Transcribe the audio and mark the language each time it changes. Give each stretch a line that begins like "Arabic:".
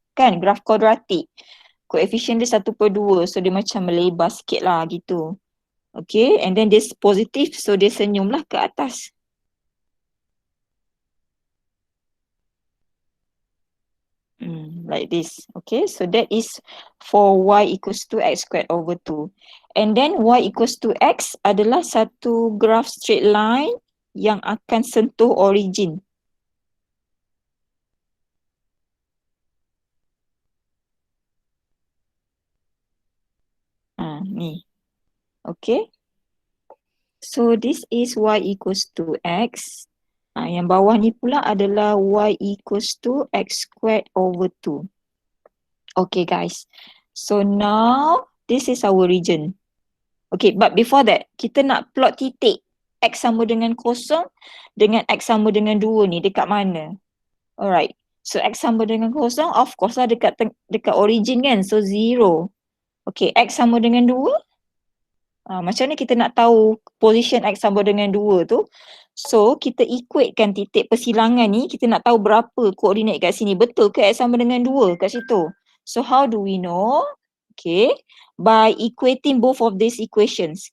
Malay: Kan, graph quadratic. Koefisien dia 1/2, so dia macam melebar sikit lah gitu.
English: Okay, and then
Malay: dia positif, so dia senyum lah ke atas.
English: Like this. Okay, so that is for y equals to x squared over 2. And then y equals to x
Malay: adalah satu
English: graph straight line
Malay: yang akan sentuh
English: origin. Ni. Okay. So this is y equals to x.
Malay: Yang bawah ni pula adalah
English: y equals to x squared over 2. Okay guys. So now this is our region. Okay, but before that,
Malay: kita nak plot titik x sama dengan 0 dengan x sama dengan 2 ni dekat mana? Alright. So x sama dengan 0,
English: of course
Malay: lah dekat origin kan. So 0. Okay, x sama dengan 2. Macam mana kita nak tahu position x sama dengan 2 tu? So kita equatekan titik persilangan ni, kita nak tahu berapa koordinat kat sini. Betul ke x sama dengan 2 kat situ?
English: So how do we know? Okay, by equating both of these equations.